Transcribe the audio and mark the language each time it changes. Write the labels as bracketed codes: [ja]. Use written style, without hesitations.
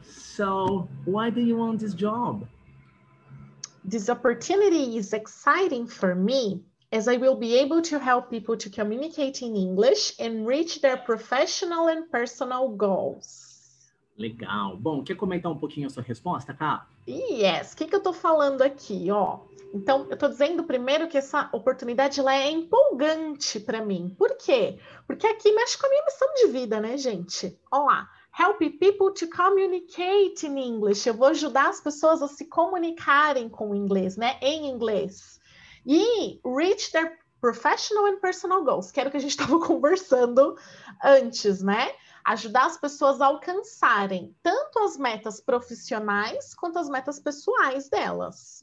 [en] So, why do you want this job? This opportunity is exciting for me, as I will be able to help people to communicate in English and reach their professional and personal goals. [pt] Legal. Bom, quer comentar um pouquinho a sua resposta, Ká? Yes. O que eu tô falando aqui, ó? Então, eu tô dizendo primeiro que essa oportunidade ela é empolgante para mim. Por quê? Porque aqui mexe com a minha missão de vida, né, gente? Ó lá. [en] Help people to communicate in English. [pt] Eu vou ajudar as pessoas a se comunicarem com o inglês, né? Em inglês. E [en] reach their professional and personal goals, [pt] que era o que a gente estava conversando antes, né? Ajudar as pessoas a alcançarem tanto as metas profissionais quanto as metas pessoais delas.